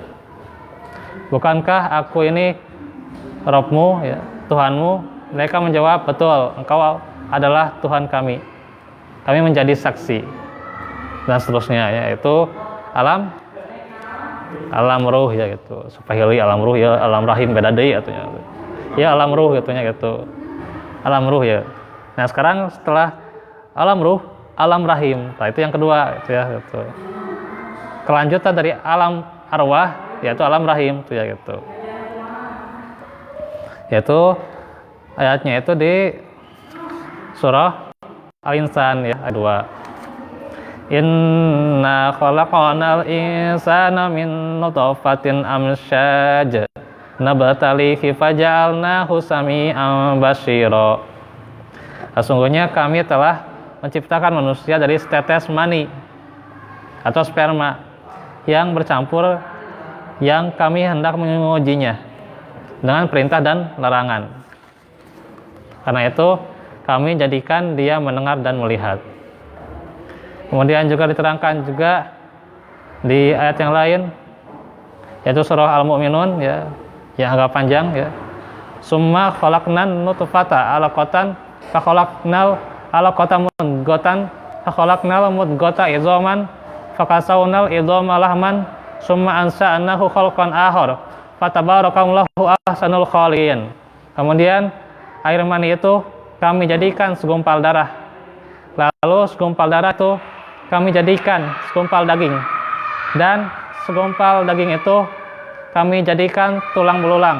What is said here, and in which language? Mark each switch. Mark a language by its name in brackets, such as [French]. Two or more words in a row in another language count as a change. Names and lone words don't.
[Indonesian] Bukankah aku ini Rabb-mu ya, Tuhanmu? Mereka menjawab, betul, engkau adalah Tuhan kami. Kami menjadi saksi. Dan seterusnya ya, itu alam ruh ya gitu. Supahili alam ruh ya, alam rahim [Sundanese] beda deui atunya. [Indonesian] Ya alam ruh gitunya gitu. Alam ruh ya. Nah, sekarang setelah alam ruh, alam rahim. Nah, itu yang kedua gitu ya gitu. Kelanjutan dari alam arwah yaitu alam rahim itu ya gitu. Yaitu ayatnya itu di surah Al-Insan ya ayat 2. [Arabic] إنا خلقنا الإنسان من نطفة أمشاج نبتليه فجعلناه سميعا بصيرا. [Indonesian] Sesungguhnya kami telah menciptakan manusia dari setetes mani atau sperma yang bercampur, yang kami hendak mengujinya dengan perintah dan larangan. Karena itu kami jadikan dia mendengar dan melihat. Kemudian juga diterangkan juga di ayat yang lain, yaitu surah Al-Mu'minun ya, yang agak panjang ya. [Arabic] ثم خلقنا النطفة علقة فخلقنا العلقة مضغة فخلقنا المضغة عظاما فكسونا العظام لحما ثم أنشأناه خلقا آخر فتبارك الله أحسن الخالقين. [Indonesian] Kemudian air mani itu kami jadikan segumpal darah. Lalu segumpal darah itu kami jadikan segumpal daging. Dan segumpal daging itu kami jadikan tulang belulang.